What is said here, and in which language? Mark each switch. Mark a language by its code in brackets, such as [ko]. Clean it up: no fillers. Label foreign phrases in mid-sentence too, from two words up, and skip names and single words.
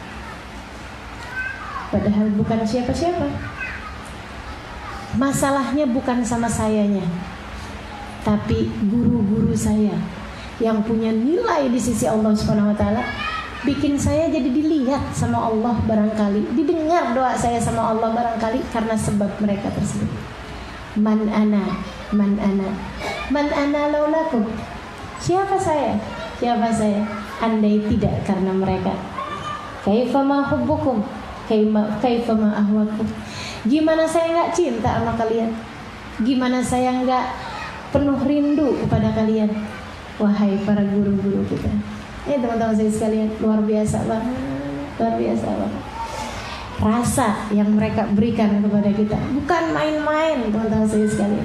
[id] Padahal bukan siapa-siapa. Masalahnya bukan sama sayanya, tapi guru-guru saya yang punya nilai di sisi Allah [ar] سبحانه وتعالى, [id] bikin saya jadi dilihat sama Allah barangkali, didengar doa saya sama Allah barangkali karena sebab mereka tersebut. [ar] من أنا لولاكم. [id] Siapa saya? Siapa saya? Andai tidak karena mereka. [ar] كيف ما حبكم؟ كيف ما أهواكم? [id] Gimana saya nggak cinta sama kalian? Gimana saya nggak penuh rindu kepada kalian? Wahai para guru-guru kita. Teman-teman saya sekalian, luar biasa banget, luar biasa banget. Rasa yang mereka berikan kepada kita bukan main-main, teman-teman saya sekalian.